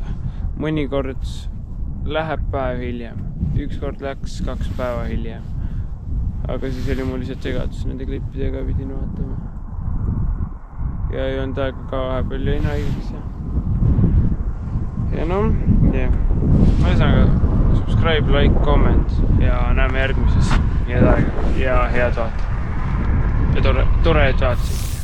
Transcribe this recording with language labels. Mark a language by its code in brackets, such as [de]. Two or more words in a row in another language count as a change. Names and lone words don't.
[et] Mõnikord läheb päev hiljem. Ükskord läks 2 päeva hiljem. Aga siis oli mul lihtsalt segadus nende klippidega pidin vaatama. Ja ei olnud aega ka vahepeal jäin haigeks. Ja noh, jah. Ühesõnaga, [en] subscribe, like, comment [et] ja näeme järgmises. Head aega ja head vaata. Ja tore, et vaatasid.